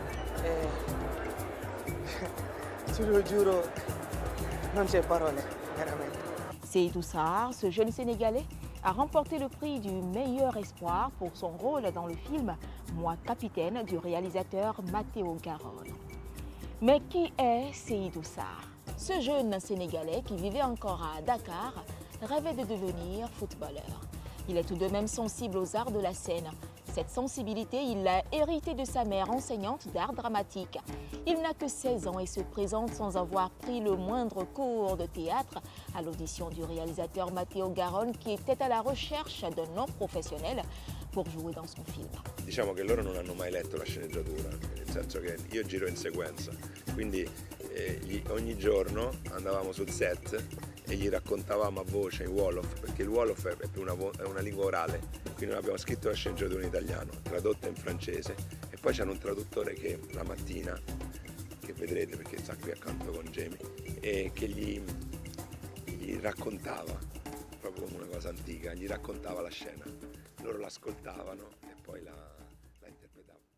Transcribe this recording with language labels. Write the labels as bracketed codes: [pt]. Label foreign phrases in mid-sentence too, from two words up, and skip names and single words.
[it] Te lo giuro, non c'è parole, veramente. [fr] Seydou Sarr, ce jeune Sénégalais, a remporté le prix du meilleur espoir pour son rôle dans le film Moi Capitaine du réalisateur Matteo Garrone. Mais qui est Seydou Sarr? Ce jeune Sénégalais qui vivait encore à Dakar rêvait de devenir footballeur. Il est tout de même sensible aux arts de la scène. Cette sensibilité, il l'a héritée de sa mère, enseignante d'art dramatique. Il n'a que 16 ans et se présente sans avoir pris le moindre cours de théâtre à l'audition du réalisateur Matteo Garrone, qui était à la recherche d'un nom professionnel pour jouer dans son film. [it] Diciamo che loro non hanno mai letto la sceneggiatura, nel senso che io giro in sequenza, quindi ogni giorno andavamo sul set e gli raccontavamo a voce in Wolof, perché il Wolof è più una lingua orale, quindi noi abbiamo scritto la sceneggiatura in italiano, tradotta in francese, e poi c'era un traduttore che la mattina, che vedrete perché sta qui accanto con Jamie, e che gli raccontava, proprio come una cosa antica, gli raccontava la scena, loro l'ascoltavano e poi la interpretavano.